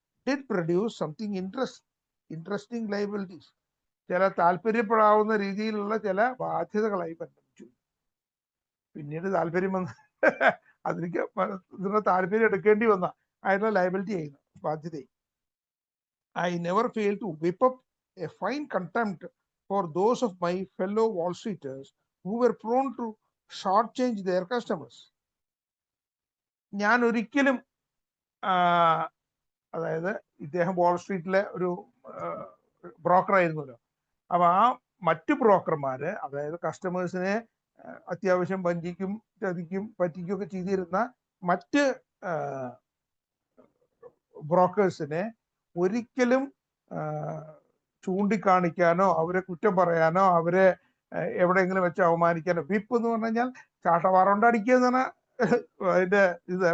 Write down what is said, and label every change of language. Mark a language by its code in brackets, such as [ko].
[en] Did produce something interesting liabilities. [ml] ചില താല്പര്യപ്പെടാവുന്ന രീതിയിലുള്ള ചില ബാധ്യതകളായി പരിണമിച്ചു. പിന്നീട് താല്പര്യം വന്ന് അതിലേക്ക് ഇതിന്റെ താല്പര്യം എടുക്കേണ്ടി വന്ന ആയിട്ടുള്ള ലയബിലിറ്റി ആയിരുന്നു, ബാധ്യതയായി. [en] I never fail to whip up a fine contempt for those of my fellow Wall Streeters who were prone to shortchange their customers. [ml] ഞാൻ ഒരിക്കലും അതായത് ഇദ്ദേഹം വാൾ സ്ട്രീറ്റിലെ ഒരു ബ്രോക്കർ ആയിരുന്നല്ലോ. അപ്പൊ ആ മറ്റു ബ്രോക്കർമാര്, അതായത് കസ്റ്റമേഴ്സിനെ അത്യാവശ്യം വഞ്ചിക്കും, ചതിക്കും, പറ്റിക്കും ഒക്കെ ചെയ്തിരുന്ന മറ്റ് ബ്രോക്കേഴ്സിനെ ഒരിക്കലും ചൂണ്ടിക്കാണിക്കാനോ അവരെ കുറ്റം പറയാനോ അവരെ എവിടെയെങ്കിലും വെച്ച് അവമാനിക്കാനോ, വിപ്പ് എന്ന് പറഞ്ഞു കഴിഞ്ഞാൽ ചാട്ടവാറുണ്ടടിക്കുക എന്നാണ് അതിന്റെ ഇത്.